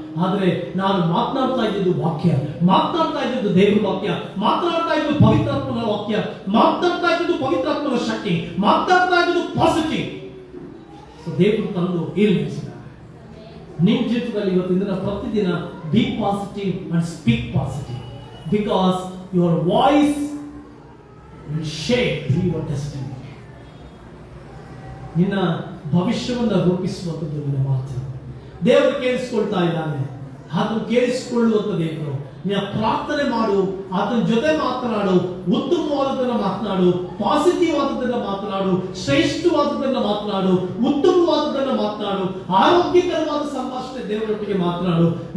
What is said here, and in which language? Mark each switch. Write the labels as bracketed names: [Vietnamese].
[Kannada] ಆದ್ರೆ ನಾನು ಮಾತನಾಡ್ತಾ ಇದ್ದಿದ್ದು ವಾಕ್ಯ, ಮಾತನಾಡ್ತಾ ಇದ್ದಿದ್ದು ದೇವರ ವಾಕ್ಯ, ಮಾತನಾಡ್ತಾ ಇದ್ದು ಪವಿತ್ರಾತ್ಮನ ವಾಕ್ಯ, ಮಾತನಾಡ್ತಾ ಇದ್ದಿದ್ದು ಪವಿತ್ರಾತ್ಮನ ಶಕ್ತಿ, ಮಾತನಾಡ್ತಾ ಇದ್ದಿದ್ದು ಪಾಸಿಟಿವ್. ದೇವರು ತಂದು ಏನು ನಿಲ್ಲಿಸಿದ್ದಾರೆ ನಿಮ್ಮ ಜೀವಿತದಲ್ಲಿ ಇವತ್ತಿನ ಪ್ರತಿದಿನ [English] Be positive and speak positive. Because your voice will shape your destiny. [Kannada] ನಿನ್ನ ಭವಿಷ್ಯವನ್ನು ರೂಪಿಸುವಂಥದ್ದು ನಿನ್ನ ಮಾತು. ದೇವರು ಕೇಳಿಸಿಕೊಳ್ತಾ ಇದ್ದಾನೆ, ಆತನು ಕೇಳಿಸಿಕೊಳ್ಳುವಂತ ದೇವರು. ನಿನ್ನ ಪ್ರಾರ್ಥನೆ ಮಾಡು, ಆತನ ಜೊತೆ ಮಾತನಾಡು, ಉತ್ತಮವಾದದನ್ನ ಮಾತನಾಡು, ಪಾಸಿಟಿವ್ ಆದದನ್ನ ಮಾತನಾಡು, ಶ್ರೇಷ್ಠವಾದದನ್ನ ಮಾತನಾಡು, ಉತ್ತಮವಾದದನ್ನ ಮಾತನಾಡು, ಆರೋಗ್ಯಕರವಾದ ಸಂಭಾಷಣೆ ದೇವರೊಟ್ಟಿಗೆ ಮಾತನಾಡು.